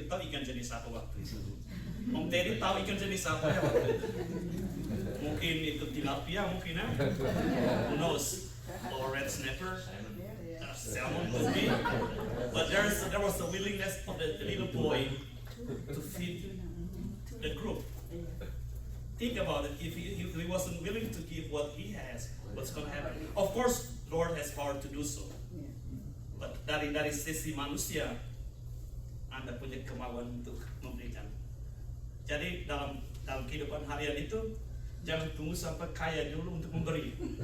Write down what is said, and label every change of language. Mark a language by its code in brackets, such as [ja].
[id] Kita tahu ikan jenis apa waktu itu? Om Teddy tahu ikan jenis apa ya waktu itu? Mungkin itu tilapia, mungkin ya? [en] Who knows? Or red snapper, salmon could be. But there was a willingness of the little boy to feed the group. Think about it. If he wasn't willing to give what he has, what's going to happen? Of course, Lord has power to do so. [id] But dari sisi manusia, Anda punya kemauan untuk memberikan. Jadi dalam kehidupan harian itu, jangan tunggu sampai kaya dulu untuk memberi.